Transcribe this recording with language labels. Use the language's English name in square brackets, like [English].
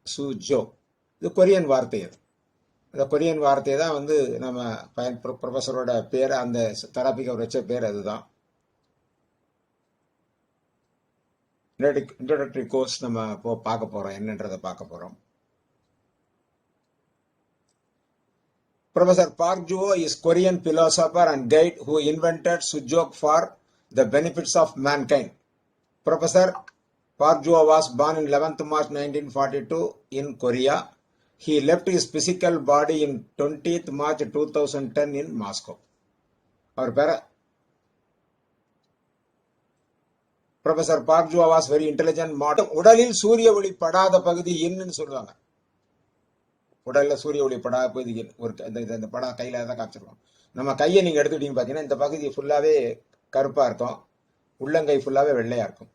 [Tamil] Su Jok இது Korean வார்த்தை. அது அந்த கொரியன் வார்த்தையை தான் வந்து நம்ம ப்ரொஃபஸரோட பேர், அந்த தெரப்பிக்கு அவர் வச்ச பேர் அதுதான். இன்ட்ரோடக்டரி கோர்ஸ் நம்ம பார்க்க போறோம், என்னன்றதை பார்க்க போறோம். [English] Professor Park Juho is Korean philosopher and guide who invented Sujok for the benefits of mankind. Professor Park Juho was born in 11th March 1942 in Korea. He left his physical body in 20th March 2010 in Moscow. [Tamil] அவர் பேர [English] Professor Park Juwo was very intelligent model. [Tamil] உடலில் சூரிய ஒளி படாத பகுதி இன்னுன்னு சொல்லுவாங்க. உடல்ல சூரிய ஒளி படாத பகுதி ஒரு இந்த படம் கையில தான் காமிச்சிருக்கோம். நம்ம கையை நீங்க எடுத்துக்கிட்டீங்க பாத்தீங்கன்னா, இந்த பகுதி ஃபுல்லாவே கருப்பா இருக்கும், உள்ளங்கை ஃபுல்லாவே வெள்ளையா இருக்கும்.